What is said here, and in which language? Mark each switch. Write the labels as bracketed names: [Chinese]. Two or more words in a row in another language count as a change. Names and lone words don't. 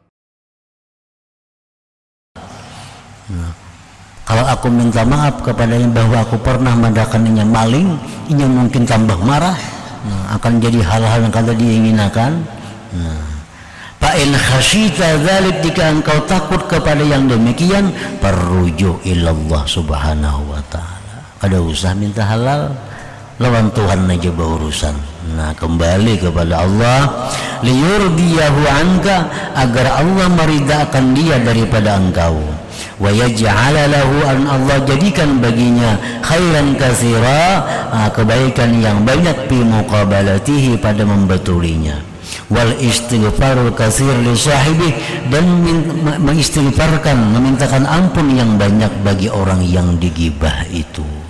[Indonesian] Kalau aku minta maaf kepadanya bahwa aku pernah mendakannya maling, ini mungkin tambah marah, akan jadi hal-hal yang kada diinginkan. [Arabic] فإن خشيت ذلك, [Indonesian] jika engkau takut kepada yang demikian, perrujuk [Arabic] إلى الله سبحانه وتعالى. [Banjar] Kada usah minta halal, lawan Tuhan aja berurusan. [Indonesian] Nah, kembali kepada Allah, [Arabic] ليرضيه عنك, [Indonesian] agar Allah meridaakan dia daripada engkau. [Arabic] ويجعل له, [Indonesian] an Allah jadikan baginya [Arabic] خيرا كثيرا, [Indonesian] kebaikan yang banyak [Arabic] في مقابلته, [Indonesian] pada membetulinya. [Arabic] والاستغفار الكثير لصاحبه, [Indonesian] dan mengistighfarkan, memintakan ampun yang banyak bagi orang yang digibah itu.